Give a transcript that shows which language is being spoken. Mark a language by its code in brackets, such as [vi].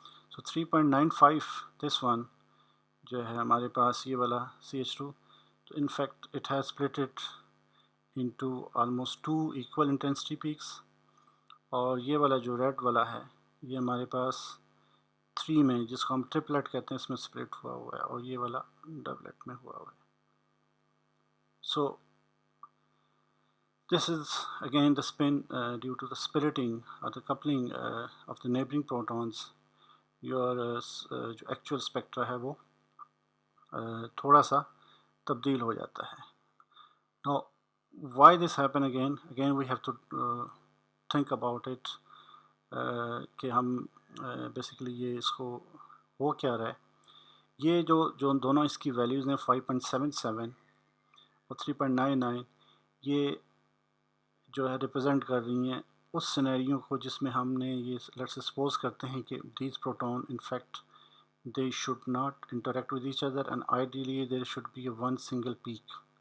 [ur] So 3.95 this one جو ہے ہمارے پاس یہ والا CH2 تو in fact it has سپلٹڈ into almost 2 equal intensity packs اور یہ والا جو ریڈ والا ہے یہ ہمارے پاس 3 میں جس کو ہم ٹرپلٹ کہتے ہیں اس میں سپلٹ ہوا ہوا ہے اور یہ والا ڈبلٹ میں ہوا ہوا ہے. [en] So this is again the spin due to the splitting or the coupling of the neighboring protons. [ur] Your جو actual spectra ہے وہ تھوڑا سا تبدیل ہو جاتا ہے. [en] Now why this happen again we have to think about it کہ ہم basically یہ اس کو ہو کیا رہا ہے. [ur] یہ جو دونوں اس کی ویلیوز ہیں 5.77 اور 3.99 یہ جو ہے ریپرزینٹ کر رہی ہیں اس سینیریو کو جس میں ہم نے یہ لیٹس سپوز کرتے ہیں کہ these proton in fact they should not interact with each other and ideally there should be a one single peak.